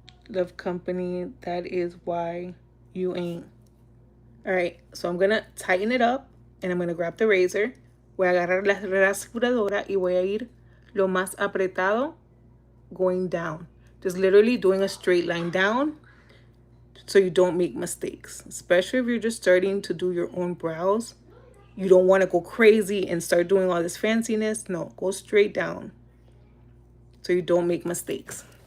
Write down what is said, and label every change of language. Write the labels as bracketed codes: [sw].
[en] Love company. That is why you ain't. All right, so I'm gonna tighten it up and I'm gonna grab the razor. [es] Voy a agarrar la rasuradora y voy a ir lo más apretado [en] going down. Just literally doing a straight line down so you don't make mistakes, especially if you're just starting to do your own brows. You don't want to go crazy and start doing all this fanciness. No, go straight down so you don't make mistakes.